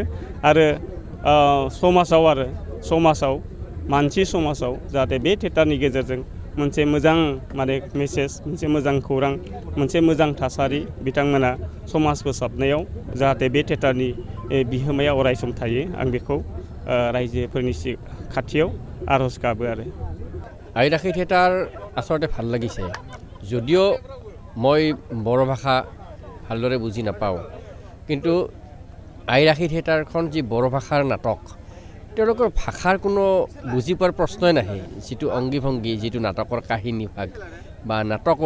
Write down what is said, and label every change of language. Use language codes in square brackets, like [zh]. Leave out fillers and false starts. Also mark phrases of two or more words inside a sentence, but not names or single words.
[brx] आरो समाजाव जाहाथे बे थियेटारनि गेजेरजों मोनसे मोजां माने मेसेज मोनसे मोजां खौरां मोनसे मोजां थासारि बिथांमोना समाज फोसाबनायाव जाहाथे बे थिएटारनि बिहोमाया अरायसम थायो आं बेखौ रायजोफोरनि खाथियाव आर'ज गाबो आरो [as] আইৰাশী থিয়েটাৰ আচলতে ভাল লাগিছে যদিও মই বড়ো ভাষা ভালদৰে বুজি নাপাওঁ কিন্তু আইৰাশী থিয়েটাৰখন যি বড়ো ভাষাৰ নাটক তেওঁলোকৰ ভাষাৰ কোনো বুজি পোৱাৰ প্ৰশ্নই নাহে যিটো অংগী ভংগী যিটো নাটকৰ কাহিনী ভাগ বা নাটকৰ